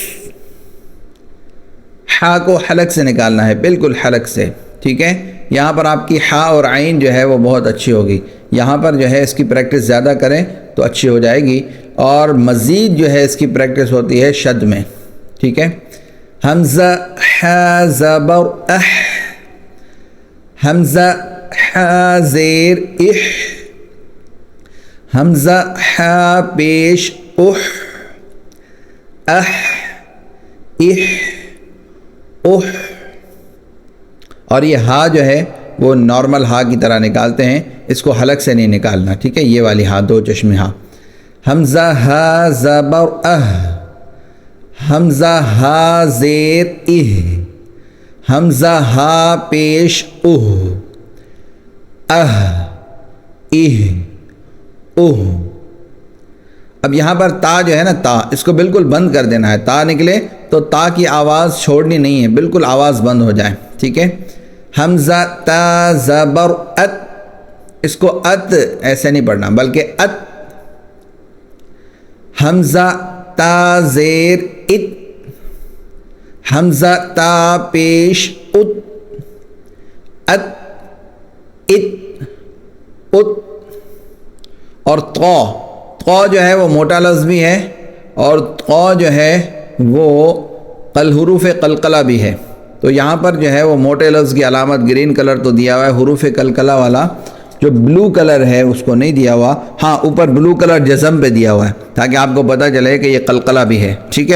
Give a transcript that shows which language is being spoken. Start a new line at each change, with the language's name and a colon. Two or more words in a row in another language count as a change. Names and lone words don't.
Urdu: ہا کو حلق سے نکالنا ہے، بالکل حلق سے، ٹھیک ہے۔ یہاں پر آپ کی ہا اور عین جو ہے وہ بہت اچھی ہوگی، یہاں پر جو ہے اس کی پریکٹس زیادہ کریں تو اچھی ہو جائے گی، اور مزید جو ہے اس کی پریکٹس ہوتی ہے شد میں، ٹھیک ہے۔ حمزہ ہا زبر اح، حمزہ ہا زیر اح، حمزہ ہا پیش اح، اح اح اح۔ اور یہ ہا جو ہے وہ نارمل ہا کی طرح نکالتے ہیں، اس کو حلق سے نہیں نکالنا، ٹھیک ہے۔ یہ والی ہا دو چشم ہا۔ حمزہ ہا زبر اہ، حمزہ ہا زیر اہ، حمزہ ہا پیش اہ، اہ اہ اہ۔ اب یہاں پر تا جو ہے نا، تا اس کو بالکل بند کر دینا ہے، تا نکلے تو تا کی آواز چھوڑنی نہیں ہے، بالکل آواز بند ہو جائے، ٹھیک ہے۔ حمزہ تا زبر ات، اس کو ات ایسے نہیں پڑھنا بلکہ ات۔ حمزہ تا زیر ات، حمزہ تا پیش ات، ات ات ات۔ اور طا جو ہے وہ موٹا لفظ بھی ہے، اور طا جو ہے وہ حروف قلقلہ بھی ہے، تو یہاں پر جو ہے وہ موٹے لفظ کی علامت
English: green colour
Urdu: تو دیا ہوا ہے، حروف قلقلہ والا جو
English: blue colour
Urdu: ہے اس کو نہیں دیا ہوا، ہاں اوپر
English: blue colour
Urdu: جزم پہ دیا ہوا ہے تاکہ آپ کو پتہ چلے کہ یہ قلقلہ بھی ہے، ٹھیک ہے۔